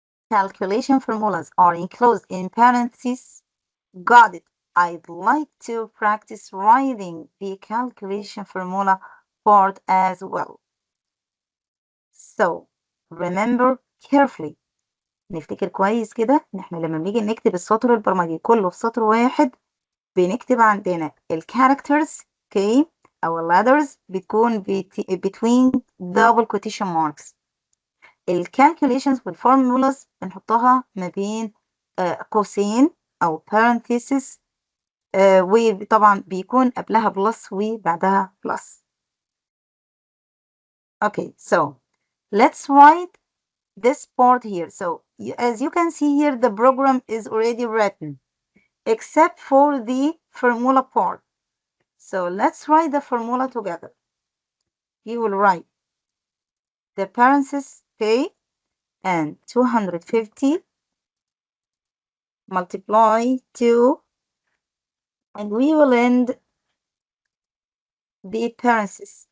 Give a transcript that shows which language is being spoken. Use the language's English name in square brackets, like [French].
[English] Calculation formulas are enclosed in parentheses. Got it. I'd like to practice writing the calculation formula part as well. So remember, carefully. [Arabic] نفتكر كويس كده إن إحنا لما بنيجي نكتب السطر البرمجي كله في سطر واحد بنكتب عندنا الكاركترز okay أو letters بتكون [English] between double quotation marks. [Arabic] الكالكوليشنز والفورمولاز بنحطها ما بين قوسين أو parentheses وطبعا بيكون قبلها بلس وبعدها بلس. [English] Okay, so let's write this part here. So as you can see here, the program is already written except for the formula part. So let's write the formula together. You will write the parentheses okay and 250 multiply 2 and we will end the parentheses.